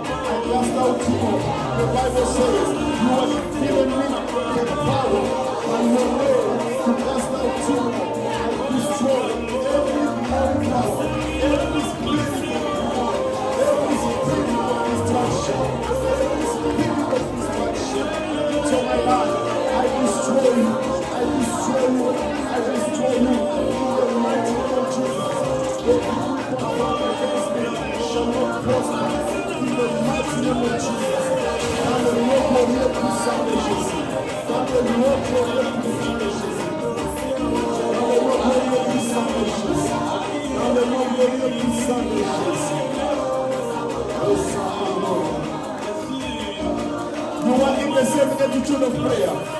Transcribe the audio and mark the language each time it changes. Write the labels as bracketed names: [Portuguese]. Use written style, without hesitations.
[English] I cast out demon. The Bible says, you have given me the power and your way to cast out demon and destroy every demonic power, every spirit of demon, every spirit of destruction, every spirit of destruction into my life. I destroy you, I destroy you, I destroy you in the mighty name of Jesus. Every people come against me shall not prosper in the mighty name of Jesus. [French] Dans le nom glorieux puissant de Jésus. Dans le nom glorieux puissant de Jésus. Dans le nom glorieux puissant de Jésus. Dans le nom glorieux puissant de Jésus. Oh Saint-Nom. [English] You are in the same attitude of prayer.